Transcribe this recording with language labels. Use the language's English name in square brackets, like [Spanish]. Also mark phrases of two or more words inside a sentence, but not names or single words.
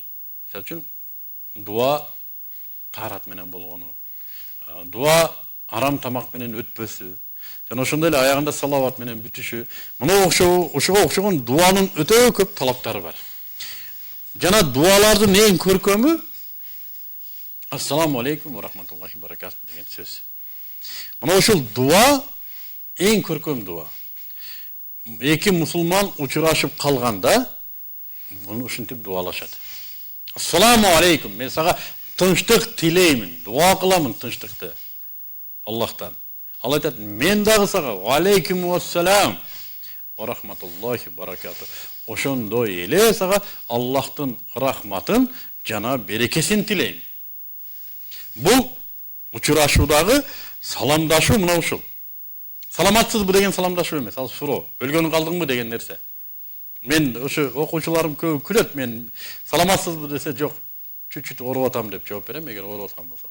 [Kyrgyz] Мисалы үчүн дуа таарат менен болгону, дуа арам тамак менен өтпөсү, жана ошондой эле аягында салават менен бүтүшү. Мына ошого окшогон дуанын өтө көп талаптары бар. Жана дуалардын эң көркөмү [Arabic] السلام عليكم ورحمة الله وبركاته [Kyrgyz] деген сөз. Мына ошол дуа эң көркөм дуа. Эки мусулман учурашып калганда буну ушинтип дуалашат. [Arabic] السلام عليكم, [Kyrgyz] мен сага тынчтык тилеймин, дуа кыламын тынчтыкты Аллахтан. Ал айтат, мен дагы сага [Arabic] وعليكم السلام ورحمة الله وبركاته. [Kyrgyz] Ошондой эле сага Аллахтын рахматын жана берекесин тилейм. Бул учурашуудагы саламдашуу мына ушул. Саламатсызбы деген саламдашуу эмес, ал суроо. Өлгөнү калдыңбы деген нерсе. Мен ошо окуучуларым көп күлөт, мен саламатсызбы десе жок, чүт-чүт ооруп атам деп жооп берем, эгер ооруп аткан болсом.